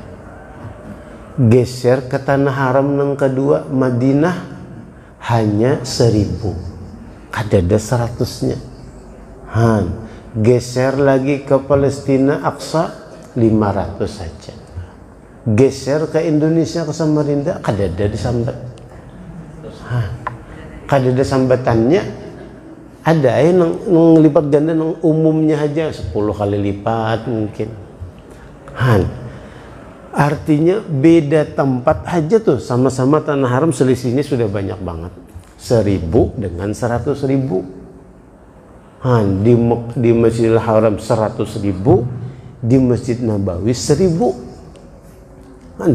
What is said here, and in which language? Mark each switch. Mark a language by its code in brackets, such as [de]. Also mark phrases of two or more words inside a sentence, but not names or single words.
[id] Geser ke tanah haram yang kedua Madinah hanya 1.000, kadada 100-nya. Geser lagi ke Palestina Aqsa 500 saja. [bjn] Geser ke Indonesia ke Samarinda kadada disambat. [id] Kadada sambatannya ada yang ngelipat ganda yang umumnya aja 10 kali lipat mungkin. Artinya beda tempat aja tuh sama-sama tanah haram selisihnya sudah banyak banget. 1.000 dengan 100.000. Di Masjidil Haram 100.000, di Masjid Nabawi 1.000.